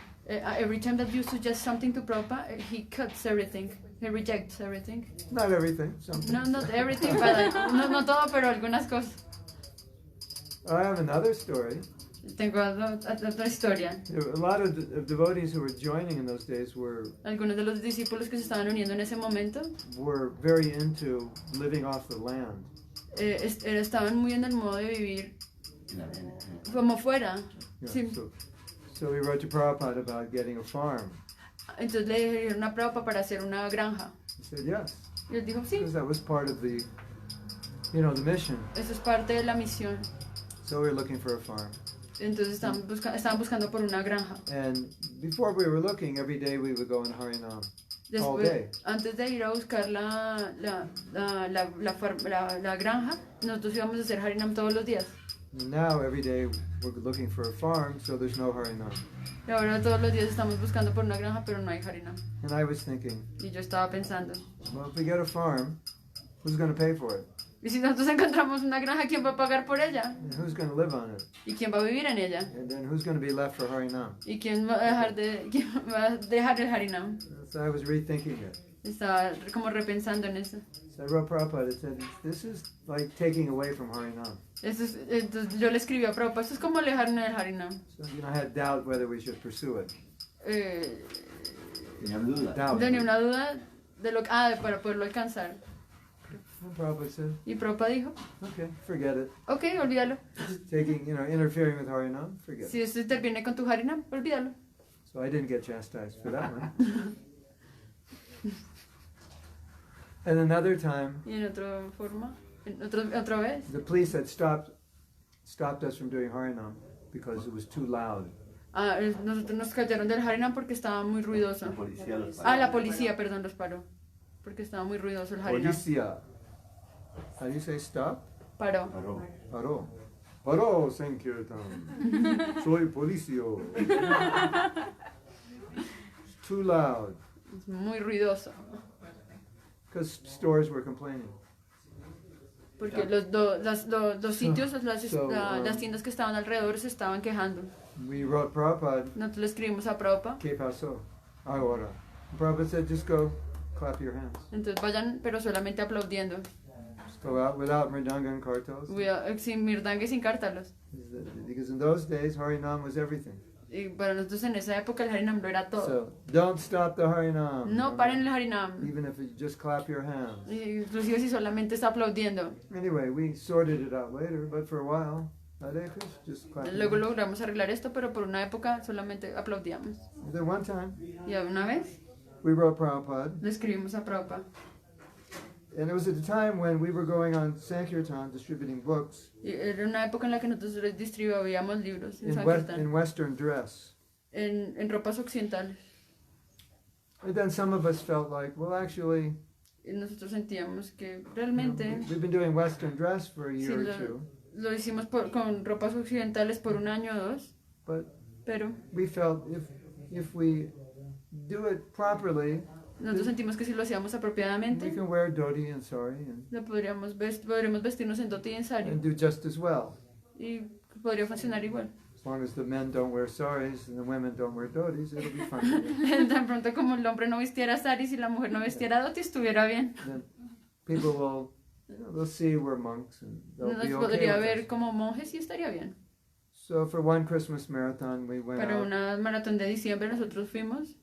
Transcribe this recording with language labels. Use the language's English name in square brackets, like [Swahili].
[English] Every time that you suggest something to Prabhupada, he cuts everything. He rejects everything. Not everything, something. No, not everything, but [Spanish] no todo, pero algunas cosas. [English] I have another story. [Spanish] Tengo otra historia. [English] A lot of devotees who were joining in those days [Spanish] Algunos de los discípulos que se estaban uniendo en ese momento [English] were very into living off the land. [Spanish] estaban muy en el modo de vivir como fuera. [English] Yeah, [Spanish] Sí. [English] so we wrote to Prabhupada about getting a farm. [Spanish] Entonces le dijeron a Prabhupada para hacer una granja. [English] He said yes, [Spanish] Y él dijo, sí, [English] because that was part of the mission. [Spanish] eso es parte de la misión. [English] So we were looking for a farm. [Spanish] Entonces estaban buscando por una granja. [English] And before we were looking, every day we would go in Harinam. All day. [Spanish] Antes de ir a buscar la granja, nosotros íbamos a hacer Harinam todos los días. [English] And now every day we're looking for a farm, so there's no Harinam. [Spanish] Y ahora todos los días estamos buscando por una granja, pero no hay Harinam. [English] And I was thinking, [Spanish] Y yo estaba pensando, [English] well, if we get a farm, who's going to pay for it? [Spanish] ¿y si nosotros encontramos una granja, quién va a pagar por ella? [English] And who's going to live on it? [Spanish] ¿Y quién va a vivir en ella? [English] And then who's going to be left for Harinam? [Spanish] ¿Y quién va a dejar el Harinam? [English] So I was rethinking it. [Spanish] Estaba como repensando en eso. [English] So I wrote Prabhupada and said, this is like taking away from Harinam. [Spanish] Entonces yo le escribí a Prabhupada, esto es como alejarme del Harinam. [English] So, I had doubt whether we should pursue it. [Spanish] Tenía dudas. [English] Doubt. [Spanish] Tenía una duda de para poderlo alcanzar. [English] And Prabhupada said, [Spanish] Y Prabhupada dijo, [English] okay, forget it. [Spanish] ok, olvídalo. [English] Taking, interfering with Harinam, forget [Spanish] Si [English] it. [Spanish] esto interviene con tu Harinam, olvídalo. [English] So I didn't get chastised for that one. And another time, [Spanish] Y en otra forma, otra vez, [English] the police had stopped us from doing Harinam because it was too loud. [Spanish] nosotros nos callaron del Harinam porque estaba muy ruidoso. La policía los paró. La policía, perdón, los paró. Porque estaba muy ruidoso el Harinam. [English] Policia. How do you say stop? [Spanish] Paró. Paró. Paro. Paro, Sankirtan. Soy policio. [English] It's too loud. [Spanish] Es muy ruidoso. [English] Because stores were complaining. [Spanish] Porque los sitios, las tiendas que estaban alrededor se estaban quejando. [English] We wrote Prabhupada, [Spanish] Nosotros le escribimos a Prabhupada. ¿Qué pasó? Ahora. [English] Prabhupada said, just go, clap your hands. [Spanish] Entonces vayan, pero solamente aplaudiendo. [English] Just go out without mridanga and kartals. [Spanish] Sin mirdanga y sin cártalos. [English] Because in those days, Harinam was everything. [Spanish] Y para nosotros en esa época el Harinam lo era todo. [English] So, don't stop the Harinam. [Spanish] No paren el Harinam. [English] Even if you just clap your hands. [Spanish] Inclusive si solamente está aplaudiendo. [English] Anyway, we sorted it out later, but for a while, Hare Krishna, just clap. [Spanish] Luego logramos arreglar esto, pero por una época solamente aplaudíamos. [English] Then one time, [Spanish] Y una vez [English] we wrote Prabhupada, [Spanish] le escribimos a Prabhupada. [English] and it was at the time when we were going on Sankirtan distributing books [Spanish] Y era una época en la que nosotros distribuíamos libros en [English] in, [Spanish] Sankirtan, [English] Western dress. [Spanish] en ropas occidentales. [English] And then some of us felt like, well, actually, [Spanish] Y nosotros sentíamos que realmente [English] we've been doing Western dress for a [Spanish] sí, [English] year or two, [Spanish] lo hicimos con ropas occidentales por un año o dos, [English] but [Spanish] pero [English] we felt if we do it properly, [Spanish] nosotros sentimos que si lo hacíamos [English] we [Spanish] apropiadamente, [English] can wear dhoti and sari [Spanish] podríamos vestirnos en dhoti y en sari [English] and do just as well. [Spanish] y podría funcionar igual. [English] As long as the men don't wear saris and the women don't wear dhotis, it'll be fine. [Spanish] Tan pronto como el hombre no vistiera saris y la mujer no vistiera dhoti, estuviera bien. [English] Then people will, they'll see we're monks and they'll [Spanish] Nos [English] be okay [Spanish] podría [English] with [Spanish] ver [English] us. [Spanish] como monjes y estaría bien. [English] So for one Christmas marathon, we went [Spanish] Para [English] out [Spanish] una maratón de diciembre nosotros fuimos